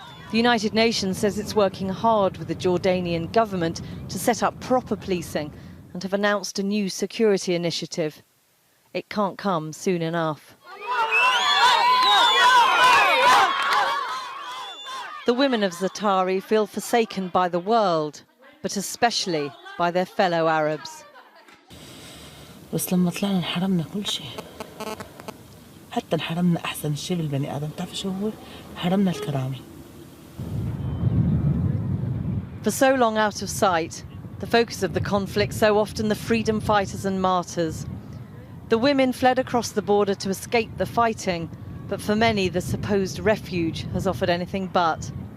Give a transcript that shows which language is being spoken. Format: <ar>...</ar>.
<en>The United Nations says it's working hard with the Jordanian government to set up proper policing and have announced a new security initiative. It can't come soon enough. The women of Zaatari feel forsaken by the world, but especially by their fellow Arabs.</en> <ar>بس لما طلعنا انحرمنا كل شيء حتى انحرمنا أحسن شيء بالبني آدم تعرف شو هو؟ حرمنا الكرامة.</ar> <en>For so long out of sight, the focus of the conflict so often the freedom fighters and martyrs. The women fled across the border to escape the fighting, but for many the supposed refuge has offered anything but.</en>